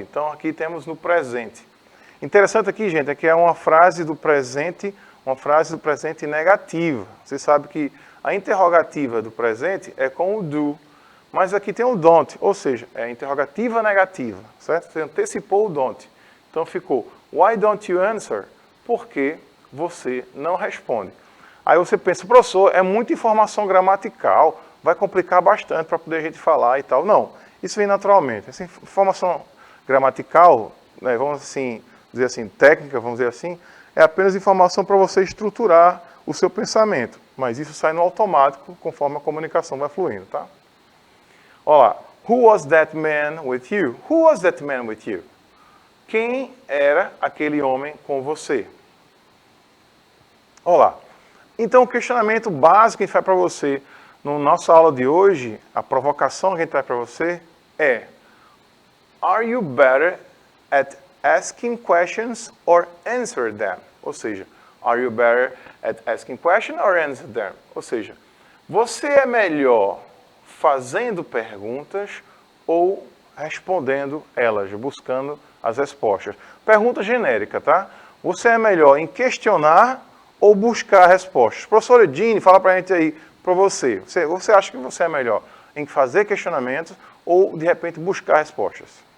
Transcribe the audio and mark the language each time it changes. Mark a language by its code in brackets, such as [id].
[pt] Então, aqui temos no presente. Interessante aqui, gente, é que é uma frase do presente negativa. Você sabe que a interrogativa do presente é com o do, mas aqui tem o don't, ou seja, é a interrogativa negativa, certo? Você antecipou o don't. Então ficou, [en] why don't you answer? [pt] Por que você não responde? Aí você pensa, professor, é muita informação gramatical, vai complicar bastante para poder a gente falar e tal. Não, isso vem naturalmente. Essa informação gramatical, né, vamos assim, dizer assim, técnica, vamos dizer assim, é apenas informação para você estruturar o seu pensamento. Mas isso sai no automático, conforme a comunicação vai fluindo, tá? Olha lá. [en] Who was that man with you? Who was that man with you? [pt] Quem era aquele homem com você? Olha lá. Então, o questionamento básico que a gente faz para você na nossa aula de hoje, a provocação que a gente traz para você é: [en] Are you better at asking questions or answer them? [pt] Ou seja, [en] are you better at asking questions or answer them? [pt] Ou seja, você é melhor fazendo perguntas ou respondendo elas, buscando as respostas? Pergunta genérica, tá? Você é melhor em questionar ou buscar respostas? Professora Jeanne, fala pra gente aí, para você. Você acha que você é melhor em fazer questionamentos ou, de repente, buscar respostas?